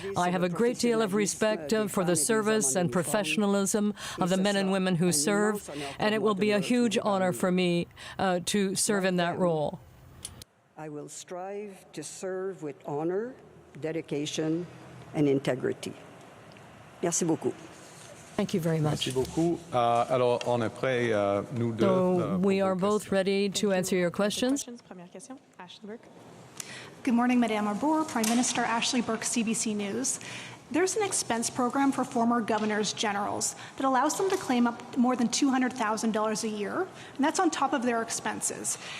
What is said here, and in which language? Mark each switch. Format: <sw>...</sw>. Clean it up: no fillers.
<en>I have a great deal of respect for the service and professionalism of the men and women who serve, and it will be a huge honor for me to serve in that role. I will strive to serve with honor, dedication, and integrity.</en> <fr>Merci beaucoup.</fr> <en>Thank you very much.</en> <fr>Merci beaucoup. Alors, on est prêt, nous deux.</fr> <en>So we are both ready to answer your questions. Good morning, Madame Arbour. Prime Minister Ashley Burke, CBC News. There's an expense program for former governors generals that allows them to claim up more than $200,000 a year, and that's on top of their expenses.</en>